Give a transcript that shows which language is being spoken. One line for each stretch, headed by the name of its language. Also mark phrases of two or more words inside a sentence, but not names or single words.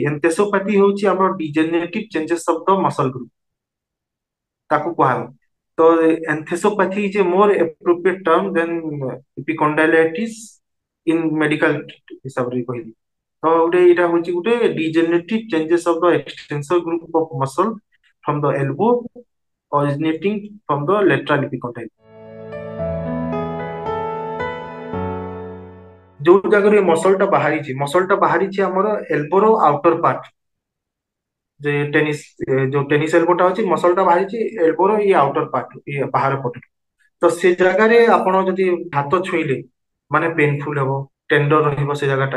English: ଏନ୍ଥେସୋପାଥି
Odia: ହେଉଛି ଆମର
English: degenerative changes of the muscle group,
Odia: ତାକୁ କୁହାଯାଏ।
English: ତ Enthesopathy is a more appropriate term than epicondylitis in medical
Odia: ହିସାବରେ କହିଲି। ତ ଗୋଟେ ଏଇଟା ହଉଛି ଗୋଟେ
English: degenerative changes of the extensor group of muscle from the elbow originating from the lateral epicondyle।
Odia: ଯୋଉ ଜାଗାରୁ ମସଲ ଟା ବାହାରିଛି ଆମର
English: elbowର outer part,
Odia: ଯେ ଟେନିସ ଯୋଉ
English: tennis elbowଟା
Odia: ଅଛି, ମସଲ ଟା ବାହାରିଛି ଏଲ୍ବୋର ଏଇ
English: outer part,
Odia: ଇଏ ବାହାର ପଟୁ। ତ ସେ ଜାଗାରେ ଆପଣ ଯଦି ହାତ ଛୁଇଁଲେ ମାନେ ପେନଫୁଲ ହବ, ଟେଣ୍ଡର ରହିବ ସେ ଜାଗାଟା।